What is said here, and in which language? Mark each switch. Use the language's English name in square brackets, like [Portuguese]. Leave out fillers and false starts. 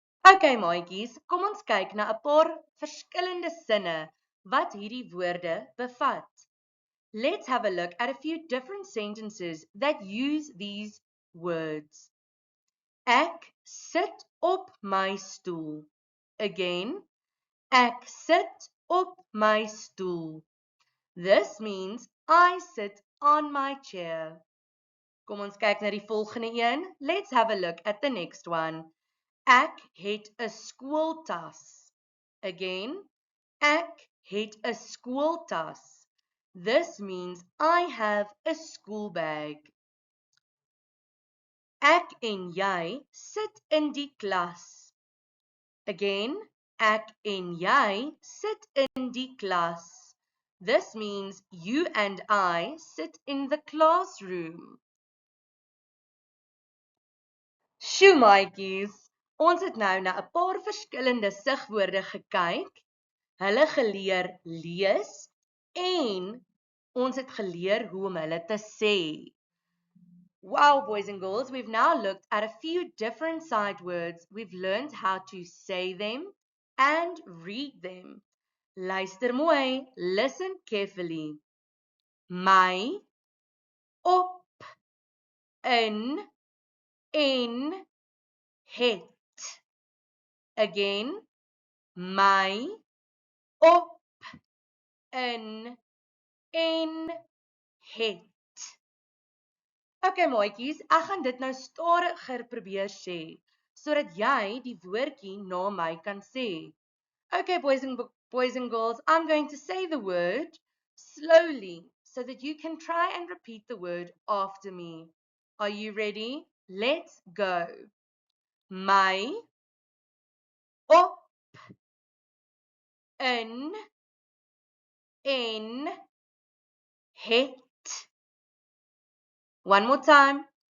[Afrikaans] Okay maatjies, kom ons kyk na 'n paar verskillende sinne wat hierdie woorde bevat. [English] Let's have a look at a few different sentences that use these words. [Afrikaans] Ek sit op my stoel. Again, ek sit op my stoel. [English] This means I sit on my chair. [Afrikaans] Kom ons kyk na die volgende een. [English] Let's have a look at the next one. [Afrikaans] Ek het 'n skooltas. Again, ek het 'n skooltas. [English] This means I have a school bag. [Afrikaans] Ek en jy sit in die klas. Again, ek en jy sit in die klas. [English] This means you and I sit in the classroom. [Afrikaans] Sjoe maatjies, ons het nou na 'n paar verskillende sigwoorde gekyk, hulle geleer lees en ons het geleer hoe om hulle te sê. [English] Wow, boys and girls, we've now looked at a few different sight words. We've learned how to say them and read them. [Afrikaans] Luister mooi. [English] Listen carefully. [Afrikaans] My, op, in, en, het. Again. My, op, in, en, het. Okay, maatjies, ek gaan dit nou stadiger probeer sê, sodat jy die woordjie na my kan sê. [English] Okay, boys and girls, I'm going to say the word slowly so that you can try and repeat the word after me. Are you ready? Let's go. [Afrikaans] My, op, in, en, het. [English] One more time.